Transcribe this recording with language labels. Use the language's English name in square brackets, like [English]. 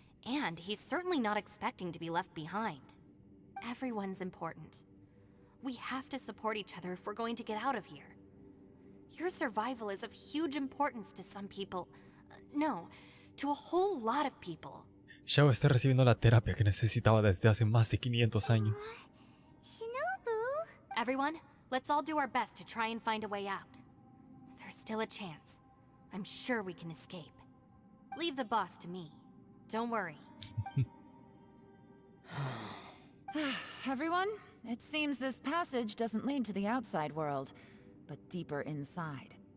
[English] And he's certainly not expecting to be left behind. Everyone's important. We have to support each other if we're going to get out of here. Your survival is of huge importance to some people. No, to a whole lot of people. [Spanish] Xiao está recibiendo la terapia que necesitaba desde hace más de 500 años. [English] Shinobu? Everyone, let's all do our best to try and find a way out. There's still a chance. I'm sure we can escape. Leave the boss to me. Don't worry. Everyone, it seems this passage doesn't lead to the outside world, but deeper inside.